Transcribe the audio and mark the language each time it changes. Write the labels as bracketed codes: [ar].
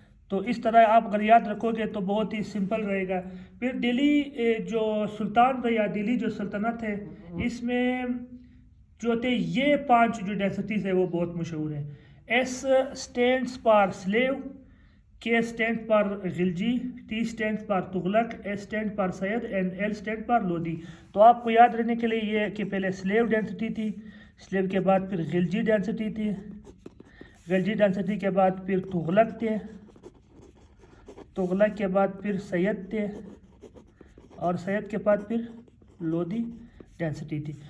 [ur] تو اس طرح آپ اگر یاد رکھو گے تو بہت ہی سمپل رہے گا. پھر دہلی جو سلطان تھا یا دہلی جو سلطنت ہے اس میں جو تھے یہ 5 جو ڈینسٹیز ہے وہ بہت مشہور ہیں. [en] S stands for slave, K stands for Khalji, T stands for Tughlaq, S stands for Sayyid and L stands for Lodhi. [ur] تو آپ کو یاد رہنے کے لیے یہ کہ پہلے سلیو ڈینسٹی تھی, سلیو کے بعد پھر غلجی ڈینسٹی تھی, غلجی ڈینسٹی کے بعد پھر تغلق تھے, تغلق کے بعد پھر سید تھے, اور سید کے بعد پھر لودھی ڈینسٹی تھی.